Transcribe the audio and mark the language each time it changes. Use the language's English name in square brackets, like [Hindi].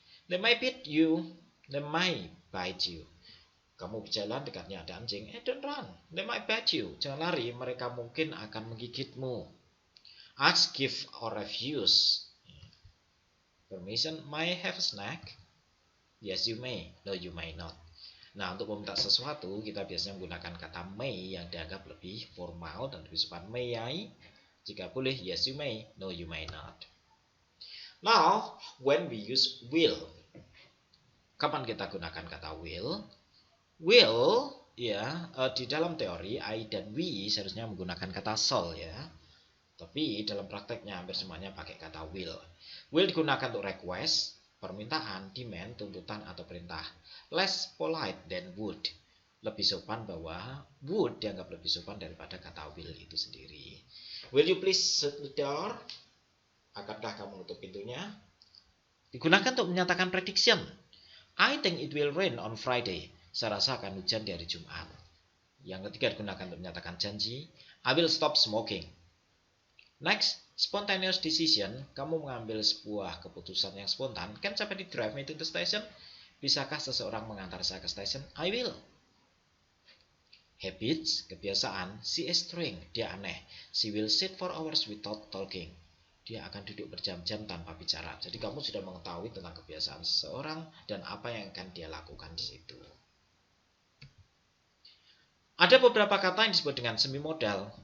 [English] They might bite you, they might bite you. [Indonesian] Kamu berjalan dekatnya ada anjing, [English] don't run, they might bite you. [Indonesian] Jangan lari, mereka mungkin akan menggigitmu. [English] Ask, give, or refuse. Permission, may I have a snack? Yes, you may, no, you may not. [Indonesian] Nah, untuk meminta sesuatu, kita biasanya menggunakan kata may yang dianggap lebih formal dan lebih sopan. [English] May I? [Indonesian] Jika boleh, [English] yes you may, no you may not. Now, when we use will. [Indonesian] Kapan kita gunakan kata will? Will, ya, di dalam teori I dan we seharusnya menggunakan kata shall ya. Tapi dalam prakteknya hampir semuanya pakai kata will. Will digunakan untuk request, permintaan, demand, tuntutan atau perintah. [English] Less polite than would. [Indonesian] Lebih sopan bahwa would dianggap lebih sopan daripada kata will itu sendiri. [English] Will you please shut the door? [Indonesian] Akankah kamu menutup pintunya? Digunakan untuk menyatakan prediction. [English] I think it will rain on Friday. [Indonesian] Saya rasa akan hujan di hari Jumat. Yang ketiga digunakan untuk menyatakan janji. [English] I will stop smoking. Next, spontaneous decision. [Indonesian] Kamu mengambil sebuah keputusan yang spontan. [English] Can somebody drive me to the station? [Indonesian] Bisakah seseorang mengantar saya ke stasiun? [English] I will. Habits, kebiasaan. She is strange, [Indonesian] dia aneh. [English] She will sit for hours without talking. [Indonesian] Dia akan duduk berjam-jam tanpa bicara. Jadi kamu sudah mengetahui tentang kebiasaan seseorang dan apa yang akan dia lakukan di situ. Ada beberapa kata yang disebut dengan semimodal.